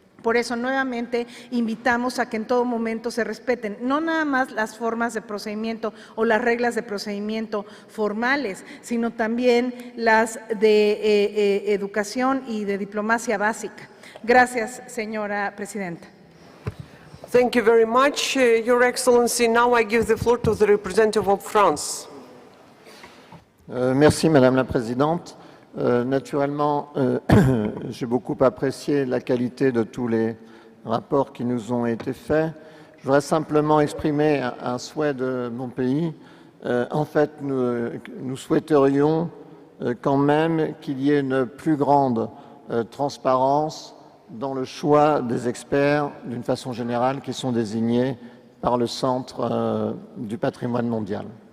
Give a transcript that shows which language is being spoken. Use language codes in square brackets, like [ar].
[es] Por eso, nuevamente, invitamos a que en todo momento se respeten no nada más las formas de procedimiento o las reglas de procedimiento formales, sino también las de educación y de diplomacia básica. Gracias, señora presidenta. [en] Thank you very much, Your Excellency. Now I give the floor to the representative of France. [fr] Merci Madame la Présidente. Naturellement, j'ai beaucoup apprécié la qualité de tous les rapports qui nous ont été faits. Je voudrais simplement exprimer un souhait de mon pays. En fait, nous souhaiterions quand même qu'il y ait une plus grande transparence dans le choix des experts, d'une façon générale, qui sont désignés par le Centre du patrimoine mondial.